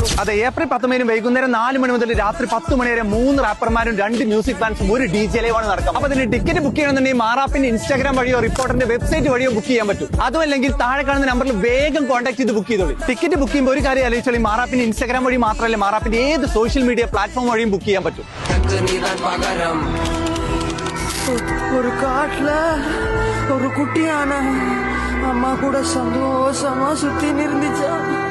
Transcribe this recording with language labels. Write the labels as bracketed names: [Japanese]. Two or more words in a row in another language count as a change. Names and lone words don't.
[Malayalam] അതെ, ഏപ്രിൽ 19 വൈകുന്നേരം 4 മണി മുതൽ രാത്രി 10 മണി വരെ 3 റാപ്പർമാരും 2 മ്യൂസിക് ബാൻഡ്സും ഒരു DJ ലൈവാണ് നടക്കുക. അപ്പൊ അതിന് ടിക്കറ്റ് ബുക്ക് ചെയ്യണമെന്നുണ്ടെങ്കിൽ മാറാപ്പിന്റെ ഇൻസ്റ്റാഗ്രാം വഴിയോ റിപ്പോർട്ടറിന്റെ വെബ്സൈറ്റ് വഴിയോ ബുക്ക് ചെയ്യാൻ പറ്റും. അതും അല്ലെങ്കിൽ താഴെ കാണുന്ന നമ്പറിൽ വേഗം കോൺടാക്ട് ചെയ്ത് ബുക്ക് ചെയ്തോളൂ. ടിക്കറ്റ് ബുക്ക് ചെയ്യുമ്പോൾ ഒരു കാര്യം ആലോചിച്ചോളി, മാറാപ്പിന്റെ ഇൻസ്റ്റാഗ്രാം വഴി മാത്രമല്ല, മാറാപ്പിന്റെ ഏത് സോഷ്യൽ മീഡിയ പ്ലാറ്റ്ഫോം വഴിയും ബുക്ക് ചെയ്യാൻ പറ്റും. [Tamil] ஒரு காட்டுல ஒரு குட்டியான அம்மா கூட சந்தோஷமா சுத்தி இருந்துச்சா.